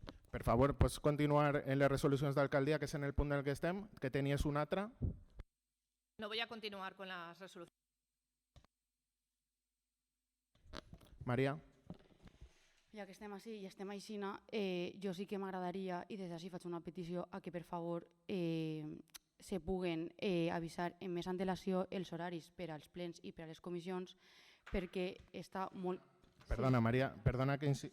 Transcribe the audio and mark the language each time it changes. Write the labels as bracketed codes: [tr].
[ca] Per favor, pots continuar en les resolucions d'alcaldia, que és en el punt en el que estem, que tenies una altra? [es] No voy a continuar con las resoluciones. [ca] Maria? Ja que estem així i estem aixina, jo sí que m'agradaria, i des d'ací faig una petició, a que per favor se puguen avisar amb més antelació els horaris per als plens i per a les comissions, perquè està molt... Perdona, Maria, perdona que...